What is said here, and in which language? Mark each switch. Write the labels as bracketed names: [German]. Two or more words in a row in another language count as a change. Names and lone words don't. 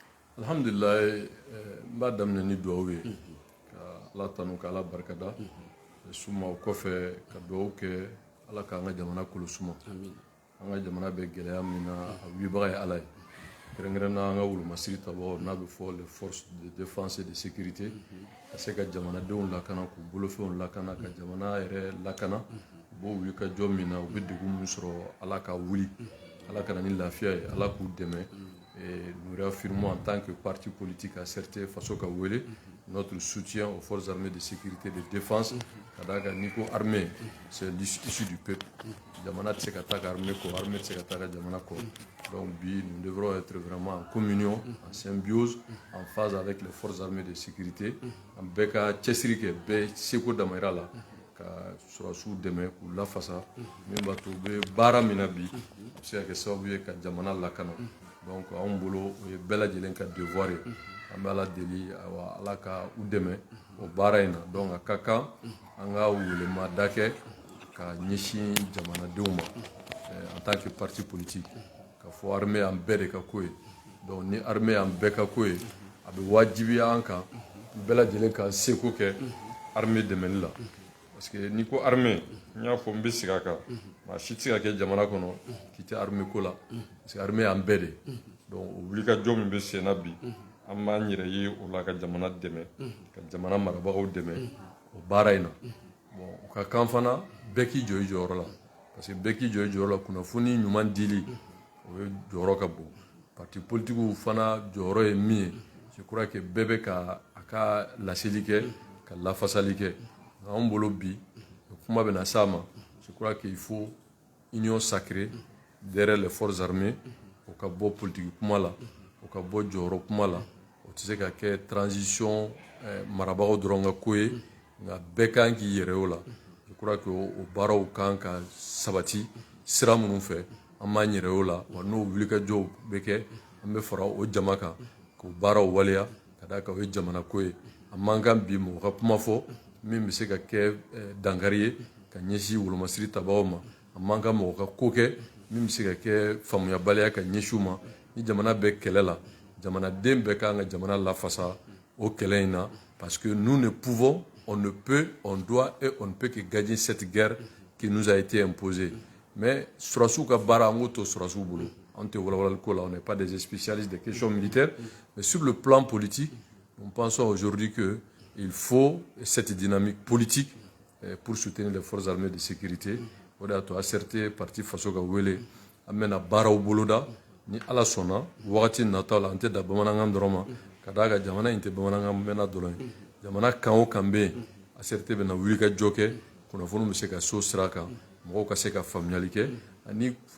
[Bambara] Alhamdulilayi n b'a daminɛ ni dugawu ye ka Ala tanu ka Ala barikada suma o kɔfɛ ka dugawu kɛ Ala k'an ka jamana kolo suma an ka jamana bɛ gɛlɛya min na a wilibaga ye Ala ye kɛrɛnkɛrɛnnenya an ka wolomasiri tabagaw n'a bɛ fɔ [French] les forces de défense et de sécurité [Bambara] ka se ka jamanadenw lakana k'u bolofɛnw lakana ka jamana yɛrɛ lakana u b'o wuli ka jɔ min na u bɛ degun min sɔrɔ Ala ka wuli Ala ka na ni lafiya ye Ala k'u dɛmɛ [French] nous réaffirmons en tant que parti politique [Bambara] ACRT faso ka wele [French] notre soutien aux forces armées de sécurité et de défense [Bambara] kadaka niko [French] armée c'est l'issue du peuple [Bambara] jamana tse ka ta armée ko armée tse ka ta jamana ko donc bi [French] nous devrons être vraiment en communion en symbiose en phase avec les forces armées de sécurité [Bambara] en beka chesirike be seko damayra la ka surasu dɛmɛ k'u lafasa min b'a to u bɛ baara min na bi a bɛ se ka kɛ sababu ye ka jamana lakana donc anw bolo o ye bɛɛ lajɛlen ka devoir ye an bɛ Ala deli Ala ka u dɛmɛ o baara in na donc a ka kan an ka welemada kɛ ka ɲɛsin jamanadenw ma [French] en tant que parti [Bambara] politique ka fɔ armée an bɛɛ de ka ko ye donc ni armée an bɛɛ ka ko ye a bɛ wajibiya an kan bɛɛ lajɛlen ka seko kɛ armée dɛmɛli la [French] parce que [Bambara] n'i ko armée n y'a fɔ n bɛ segin a kan maa si tɛ se ka kɛ jamana kɔnɔ k'i tɛ armée ko la [French] parce que [Bambara] armée an bɛɛ de donc o wulikajɔ min bɛ sen na bi an b'an yɛrɛ ye o la ka jamana dɛmɛ ka jamana marabagaw dɛmɛ o baara in na bon o ka kan fana bɛɛ k'i jɔ i jɔyɔrɔ la [French] parce que [Bambara] bɛɛ k'i jɔ i jɔyɔrɔ la kunnafoni ɲuman dili o ye jɔyɔrɔ ka bon [French] parti politiques [Bambara] fana jɔyɔrɔ ye min ye [French] je crois que [Bambara] bɛɛ bɛ ka a ka laseli kɛ ka lafasali kɛ anw bolo bi kuma bɛ na s'a ma [French] je crois qu'il faut union sacrée derrière les forces armées [Bambara] o ka bɔ politique kuma la o ka bɔ jɔyɔrɔ kuma la o tɛ se ka kɛ transition marabagaw dɔrɔn ka ko ye nka bɛɛ kan k'i yɛrɛ o la [French] je crois que [Bambara] o baaraw kan ka sabati sira minnu fɛ an b'an yɛrɛ o la wa n'o wulikajɔw bɛ kɛ an bɛ fara o jama kan k'o baaraw waleya ka d'a kan o ye jamana ko ye an man kan bi mɔgɔ ka kuma fɔ min bɛ se ka kɛ dankari ye ka ɲɛsin wolomasiri tabagaw ma an man kan mɔgɔ ka ko kɛ min bɛ se ka kɛ faamuyabaliya ka ɲɛsin u ma ni jamana bɛ kɛlɛ la jamanaden bɛɛ kan ka jamana lafasa o kɛlɛ in [French] na parce que nous ne pouvons on ne peut on doit et on ne peut que gagner cette guerre qui nous a été imposée mais [Bambara] surasiw ka baara an k'o to surasiw bolo an tɛ walawalali ko la [French] on n'est pas des spécialistes des questions militaires mais sur le plan politique nous pensons aujourd'hui que il faut cette dynamique politique pour soutenir les forces armées de sécurité [Bambara] o de y'a to ACRT parti faso ka wele an bɛna baaraw boloda ni Ala sɔnna wagati nataw la an tɛ da bamanankan dɔrɔn ma ka d'a kan jamana in tɛ bamanankan mɛnna dɔrɔn ye jamana kan o kan bɛ yen ACRT bɛna wulikajɔ kɛ kunnafoni bɛ se ka so sira kan mɔgɔw ka se ka faamuyali kɛ ani